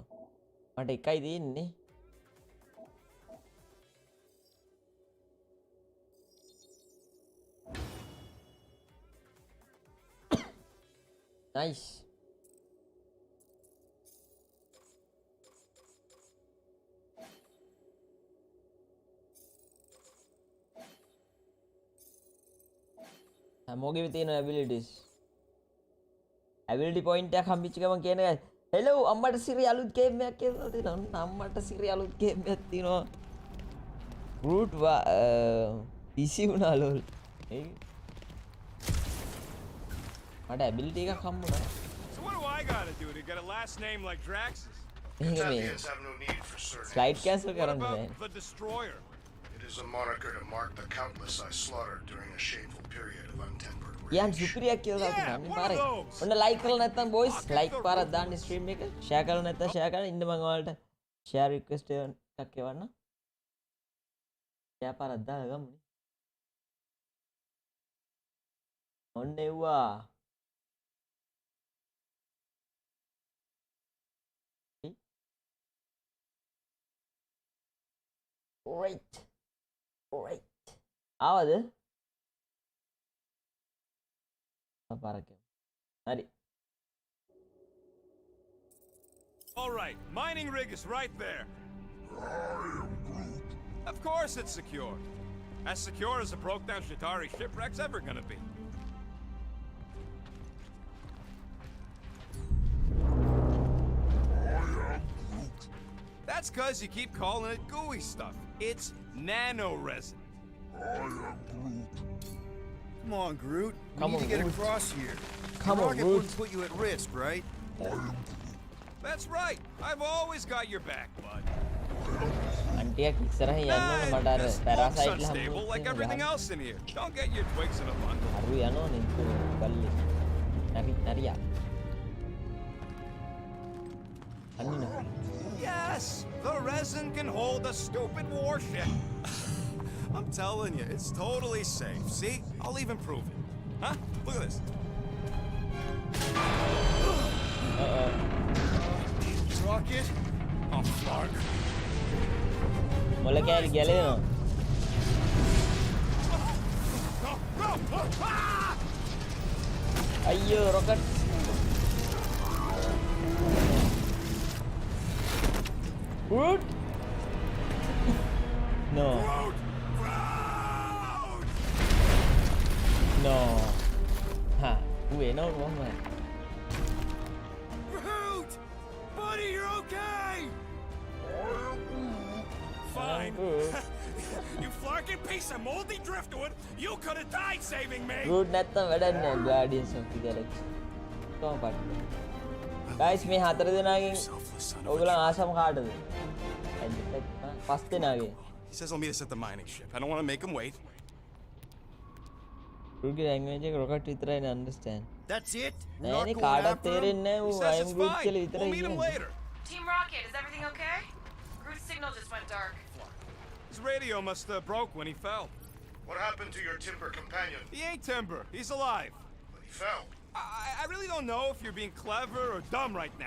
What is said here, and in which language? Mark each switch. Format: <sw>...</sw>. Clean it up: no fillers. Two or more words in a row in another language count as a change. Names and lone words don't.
<si>මට එකයි තියෙන්නේ. Nice. හැමෝගෙම තියෙන abilities.</si> <en>Ability point</en> <si>එකක් හම්බෙච්ච ගමන් කියන එක hello අම්මට සිරි අලුත් ගේම් එකක් කියලා තියෙනවා. අම්මට සිරි අලුත් ගේම් එකක් තියෙනවා.</si> <en>Root PC</en> <si>වුණා ලෝල්. මට ability එකක් හම්බුණා.</si> <en>So what do I gotta do to get a last name like Drax's? Kentuckians have no need for surnames. Slide cancel What</en> <si>කරන්න</si> <en>about</en> <si>බෑ.</si> <en>the Destroyer? It is a moniker to mark the countless I slaughtered during a shameful period of untempered</en> <si>යන්</si> <en>rage.</en> <si>සුපිරියක් කියලා</si> <en>Yeah,</en> <si>දාන්න</si> <en>one</en> <si>පාරේ.</si> <en>of those.</en> <si>ඔන්න like කරලා නැත්නම් boys</si> <en>Pocket like the</en> <si>පාරක් දාන්න stream එක. share කරලා නැත්නම් share කරන්න. ඉන්න මම ඔයාලට</si> <en>share request</en> <si>එකක් එවන්න. share පාරක් දාලා ගමුනේ. ඔන්න එව්වා.</si> <en>Great. Great.</en> <si>ආවද? පාරක්. හරි.</si> <en>All right, mining rig is right there. Of course it's secure. As secure as a broke down Shatari shipwreck's ever gonna be. That's cause you keep calling it gooey stuff. It's nano resin. Come on, Groot. We Come need on, to get Groot. across here. Come on, Rocket Groot. wouldn't put you at risk, right? That's right. I've always got your back, bud.</en> <si>අන්ටියක් ඉස්සරහ යන්න ඕන මට අර</si> <en>This</en> <si>පැරාසයිට්</si> <en>looks unstable like everything else in here. Don't get your twigs in a bundle.</en> <si>අරු යනෝනේ බල්ලේ. නරියා. අන්න.</si> <en>Yes, the resin can hold a stupid warship. I'm telling you, it's totally safe. See? I'll even prove it. Huh? Look at this. Rocket? Oh, Clark.</en> <si>මොල කෑලි ගැලවෙනවා.</si> <en>No, no! Ah!</en> <si>අයියෝ රොකට්.</si> <en>Groot? No. Groot! Groot! No. Ha. Ueno wrong. Groot! Buddy, you're okay! Fine. You flarking piece of moldy driftwood! You could have died saving me!</en> <si>Groot නැත්තම් වැඩක් නෑ Guardians of the Galaxy. කොහොම පාට. Guys මේ හතර දෙනාගෙන් ඔයගොල්ලන් ආසම කාටද? පස් දෙනාගේ.</si> <en>He says he'll meet us at the mining ship. I don't want to make him wait.</en> <si>Grootගේ language එක rocket විතරයි understand.</si> <en>That's it? We're</en> <si>නෑනේ</si> <en>not going</en> <si>කාටවත්</si> <en>after him?</en> <si>තේරෙන්නේ නෑ</si> <en>He</en> <si>ඌ</si> <en>says I am it's Groot fine.</en> <si>කියලා</si> <en>We'll</en> <si>විතරයි</si> <en>meet him</en> <si>කියන්නේ.</si> <en>later. Team Rocket, is everything okay? Groot's signal just went dark. His radio must have broke when he fell. What happened to your timber companion? He ain't timber. He's alive. But he fell. I really don't know if you're being clever or dumb right now.</en>